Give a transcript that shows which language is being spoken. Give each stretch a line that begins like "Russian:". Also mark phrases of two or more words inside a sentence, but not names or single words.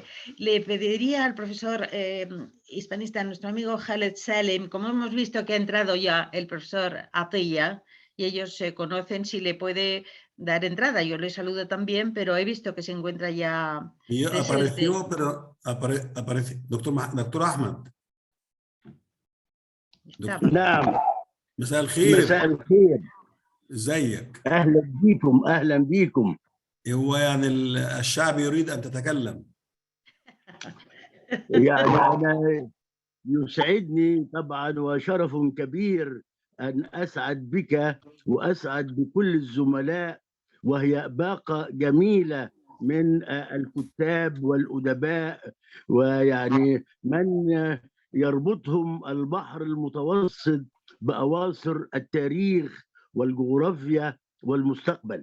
Spanish: Le pediría al profesor hispanista, nuestro amigo Khaled Salem, como hemos visto que ha entrado ya el profesor Atiyah, y ellos se conocen, si le puede dar entrada. Yo le saludo también, pero he visto que se encuentra ya apareció, pero aparece doctor Ahmad.
Arabic: نعم مساء الخير. مساء الخير. ازيك؟ اهلا بيكم. اهلا بيكم. هو يعني الشعب يريد ان تتكلم. يعني انا يسعدني طبعا وشرف كبير ان اسعد بك واسعد بكل الزملاء، وهي باقه جميله من الكتاب والادباء، ويعني من يربطهم البحر المتوسط باواصر التاريخ والجغرافيا والمستقبل.